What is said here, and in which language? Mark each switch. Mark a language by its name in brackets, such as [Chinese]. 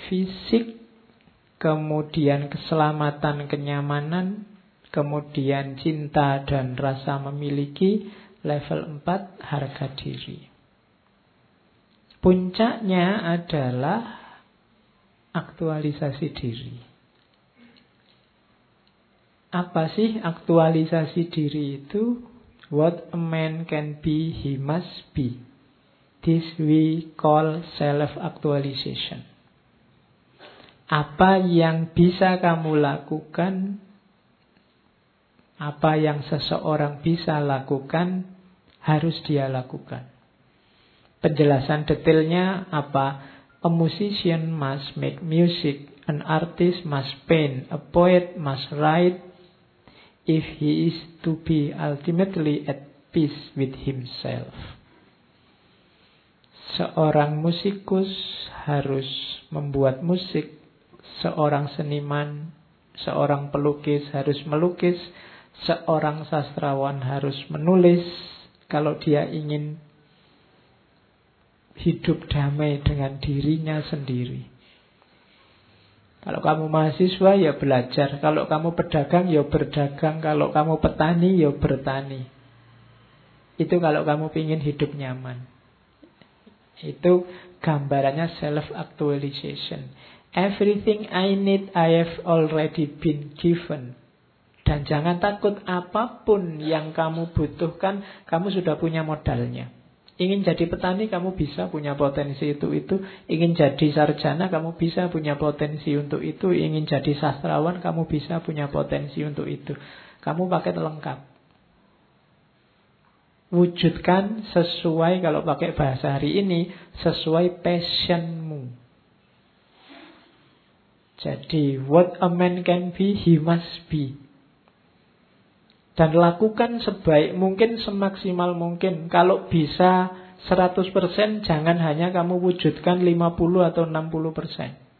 [Indonesian] Fisik, kemudian keselamatan, kenyamanan, kemudian cinta dan rasa memiliki. Level empat, harga diri. Puncaknya adalah aktualisasi diri. Apa sih aktualisasi diri itu? [English] What a man can be, he must be. This we call self-actualization. [Indonesian] Apa yang bisa kamu lakukan, apa yang seseorang bisa lakukan, harus dia lakukan. Penjelasan detailnya apa? [English] A musician must make music, an artist must paint, a poet must write, if he is to be ultimately at peace with himself. [Indonesian] Seorang musikus harus membuat musik, seorang seniman, seorang pelukis harus melukis, seorang sastrawan harus menulis, kalau dia ingin hidup damai dengan dirinya sendiri. Kalau kamu mahasiswa, ya belajar. Kalau kamu pedagang, ya berdagang. Kalau kamu petani, ya bertani. Itu kalau kamu ingin hidup nyaman. Itu gambarannya self-actualization. [English] Everything I need, I have already been given. [Indonesian] Dan jangan takut, apapun yang kamu butuhkan, kamu sudah punya modalnya. Ingin jadi petani, kamu bisa punya potensi untuk itu. Ingin jadi sarjana, kamu bisa punya potensi untuk itu. Ingin jadi sastrawan, kamu bisa punya potensi untuk itu. Kamu pakai lengkap. Wujudkan sesuai, kalau pakai bahasa hari ini, sesuai passionmu. Jadi, [English] what a man can be, he must be. [Indonesian] Dan lakukan sebaik mungkin, semaksimal mungkin. Kalau bisa 100%, jangan hanya kamu wujudkan 50% atau 60%.